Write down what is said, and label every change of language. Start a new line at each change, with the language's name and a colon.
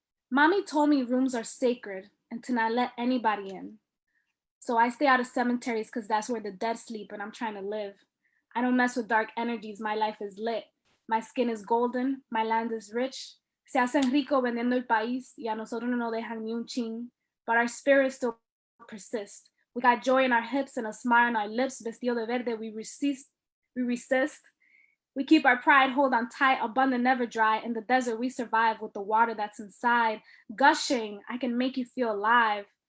English: Mommy told me rooms are sacred and to not let anybody in. So I stay out of cemeteries because that's where the dead sleep and I'm trying to live. I don't mess with dark energies, my life is lit. My skin is golden, my land is rich.
Spanish: Se hacen rico vendiendo el país y a nosotros no nos dejan ni un chin.
English: But our spirits still persist. We got joy in our hips and a smile on our lips.
Spanish: Vestido de verde,
English: we resist. We keep our pride, hold on tight, abundant, never dry. In the desert, we survive with the water that's inside. Gushing, I can make you feel alive.